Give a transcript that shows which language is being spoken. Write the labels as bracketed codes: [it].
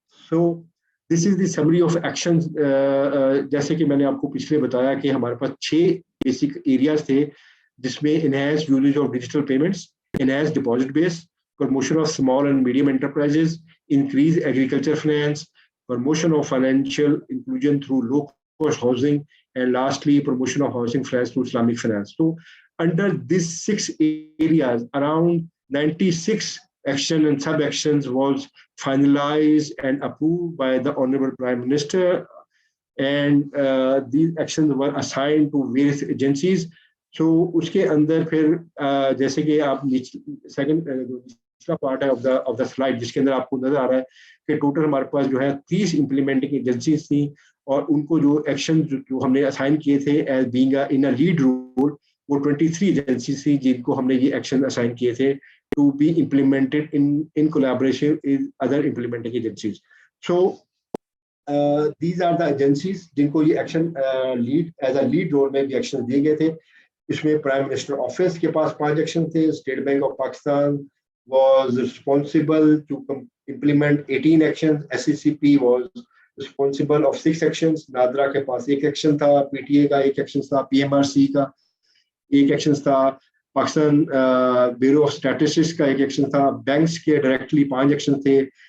[en] So this is the summary of actions. [ur] جیسے کہ میں نے آپ کو پچھلے بتایا کہ ہمارے پاس 6 بیسک ایریاز تھے جس میں [en] enhanced usage of digital payments, enhanced deposit base, promotion of small and medium enterprises, increase agriculture finance, promotion of financial inclusion through low cost housing, and lastly promotion of housing finance through Islamic finance. So under these 6 areas, around 96 action and sub-actions was finalized and approved by the Honorable Prime Minister, and these actions were assigned to various agencies. [ur] So اس کے اندر پھر جیسے کہ آپ دوسرا part ہے of the slide جس کے اندر آپ کو نظر آ رہا ہے کہ ٹوٹل ہمارے پاس جو ہے 30 امپلیمنٹنگ ایجنسیز تھیں اور ان کو جو ایکشن جو ہم نے اسائن کیے تھے as being in a lead role وہ 23 ایجنسیز تھیں جن کو ہم نے یہ ایکشن اسائن کیے تھے [en] To be implemented in collaboration with other implementing agencies. So these are the agencies [ur] جن کو یہ action lead as a lead role میں بھی ایکشن دیے گئے تھے. اس میں پرائم منسٹر آفس کے پاس 5 ایکشن تھے. [en] State bank of Pakistan was responsible to implement 18 actions. SCCP was responsible of 6 actions. [ur] NADRA کے پاس 1 ایکشن تھا, پی ٹی اے کا 1 ایکشن تھا, PMRC کا 1 ایکشن تھا, پاکستان بیورو آف اسٹیٹسٹکس کا 1 ایکشن تھا, بینکس کے ڈائریکٹلی 5 ایکشن تھے.